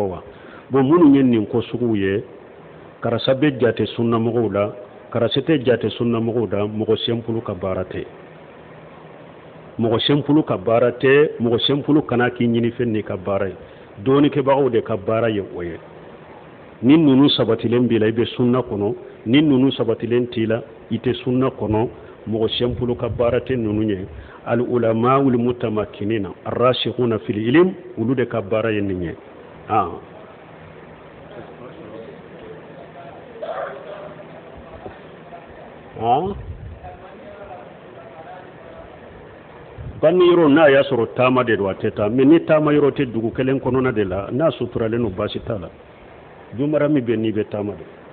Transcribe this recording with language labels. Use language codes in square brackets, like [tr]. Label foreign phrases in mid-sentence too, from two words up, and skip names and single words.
[bm] wa bon minnu ye nin ko suguw ye karasa bɛ jate sunnamɔgɔw la karasa tɛ jate sunnamɔgɔw la mɔgɔ sɛnpulu ka baara tɛ mɔgɔ sɛnpulu ka baara tɛ mɔgɔ sɛnpulu kana k'i ɲini fɛn n'i ka baara ye dɔɔnikɛbagaw de ka baara ye o ye ni ninnu sabatilen b'i la i bɛ sunna kɔnɔ ni ninnu sabatilen t'i la i tɛ sunna kɔnɔ mɔgɔ sɛnpulu ka baara tɛ ninnu ye [ar] العلماء والمتمكنين الراسخون في العلم [bm] olu de ka baara ye nin ye banni yɔrɔ n'a y'a sɔrɔ taama de don a tɛ taa mais ni taama yɔrɔ tɛ dugu kelen kɔnɔna de la n'a suturalen don baasi t'a la jumara min bɛ n'i bɛ taama de